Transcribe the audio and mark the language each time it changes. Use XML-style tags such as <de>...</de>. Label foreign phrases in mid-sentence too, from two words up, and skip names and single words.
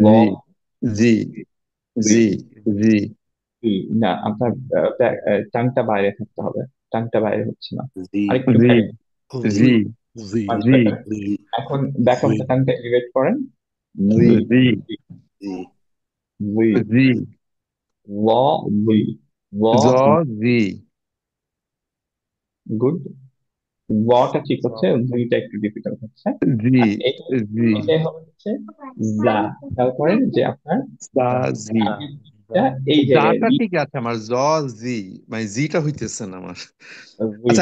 <bn>জি জি উই জি জি উই না আপনার টাংটা বাইরে থাকতে হবে টাংটা বাইরে হচ্ছে না জি আরেকটু জি বাইরে জি জি মাচ জি বেটার জি এখন</bn> <en>back off</en> <bn>জি দ্য টাংটা এলিভেট করেন উই জি জি উই জি ল উই ল জ জি গুড ওয়াটা ঠিক হচ্ছে, দুইটা একটু ডিফিকাল্ট হচ্ছে। জি আর এটা জি এটাই হবে হচ্ছে জা। তারপরে যে আপনার জা জি আগেরটা এই জায়গায় জাটা ঠিক আছে আমার, জ জি মানে জিটা হইতেছে না আমার। আচ্ছা</bn>